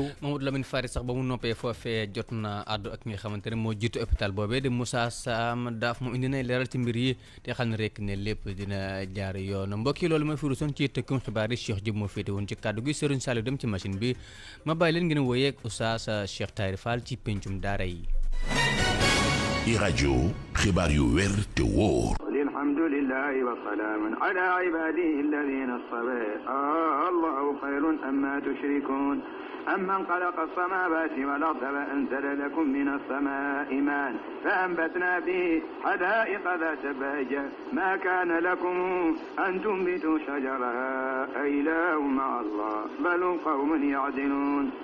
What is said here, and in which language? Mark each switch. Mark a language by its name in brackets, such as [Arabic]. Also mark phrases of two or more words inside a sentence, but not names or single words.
[Wolof] Mamadou Lamine Fari sax ba mu noppee foofee jot na àddu ak nga xamante ne moo jiitu hôpital boobee de Moussa Sam Daaf moom indi nay leeral ci mbir yi te xam ne rek ne lépp dina jaar yoon mbokk yi loolu mooy firu son ci tëkkum xibaar yi Cheikh Diop moo féete woon ci kàddu gi Serigne Saliou dem ci machine bi ma bàyyi leen ngeen wooyee ak Oustaz Cheikh Tahir Fall ci pencum daara yi. i rajo xibaar yu wér te wóor. [Arabic] الحمد لله وسلام على عباده الذين اصطفى آلله خير أما يشركون أمن خلق السماوات والأرض وأنزل لكم من السماء ماء فأنبتنا به حدائق ذات بهجة ما كان لكم أن تنبتوا شجرها أإله مع الله بل هم قوم يعدلون